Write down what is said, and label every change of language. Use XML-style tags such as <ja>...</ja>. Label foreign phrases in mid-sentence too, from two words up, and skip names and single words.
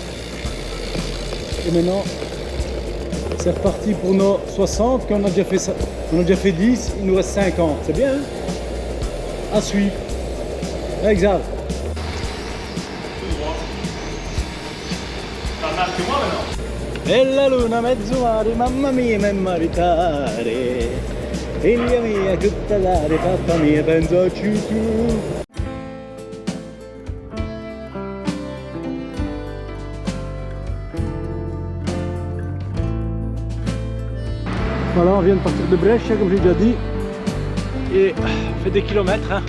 <fr>Et maintenant, c'est reparti pour nos 60, qu'on a déjà fait ça. On a déjà fait 10, il nous reste 50. C'est bien, hein? À suivre. Exact.</fr> <it>E la luna mezzo mare, mamma mia, mi maritare. Figlia mia, tutta l'aria, papà mia, pensaci tu.</it> <fr>Voilà, on vient de partir de Brescia, comme j'ai déjà dit. Et on fait des kilomètres. Hein.</fr>